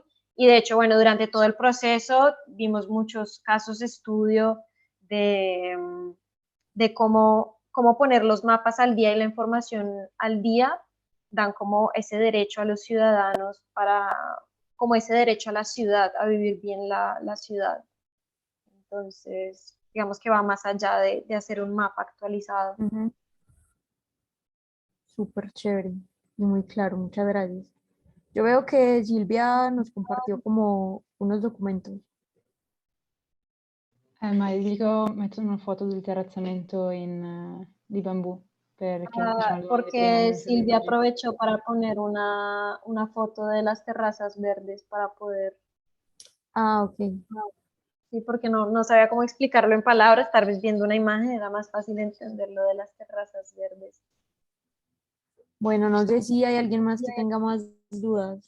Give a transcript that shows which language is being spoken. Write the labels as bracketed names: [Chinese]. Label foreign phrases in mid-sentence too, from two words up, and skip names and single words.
[Spanish] Y de hecho, bueno, durante todo el proceso vimos muchos casos de estudio de cómo cómo poner los mapas al día y la información al día dan como ese derecho a los ciudadanos como ese derecho a la ciudad, a vivir bien la ciudad. Entonces, digamos que va más allá de hacer un mapa actualizado. Ujú. Súper chévere y muy claro, muchas gracias. Yo veo que Silvia nos compartió como unos documentos. [Italian] Ma dico, metto una foto del terrazzamento di bambù, perché diciamo devo vedere [Spanish] Porque [Italian] nel [Spanish] Silvia [Italian] progetto. [Spanish] aprovechó para poner una foto de las terrazas verdes para poder, Ah, ok. sí, porque no sabía cómo explicarlo en palabras, tal vez viendo una imagen era más fácil entender lo de las terrazas verdes. Bueno, no sé si hay alguien más que tenga más dudas.